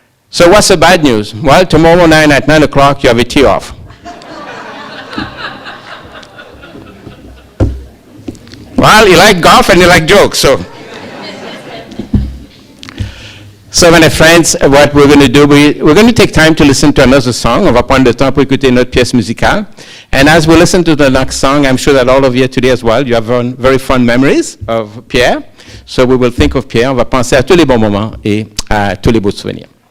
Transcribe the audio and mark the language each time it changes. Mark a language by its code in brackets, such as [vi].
[en] "So what's the bad news?" "Well, tomorrow night at 9 o'clock, you have a tee off." Well, you like golf and you like jokes, so. So, mes friends, what we're going to do, we're going to take time to listen to another song. [fr] On va prendre le temps pour écouter notre pièce musicale. [en] And as we listen to the next song, I'm sure that all of you today as well, you have very fond memories of Pierre. So we will think of Pierre. [fr] On va penser à tous les bons moments et à tous les beaux souvenirs.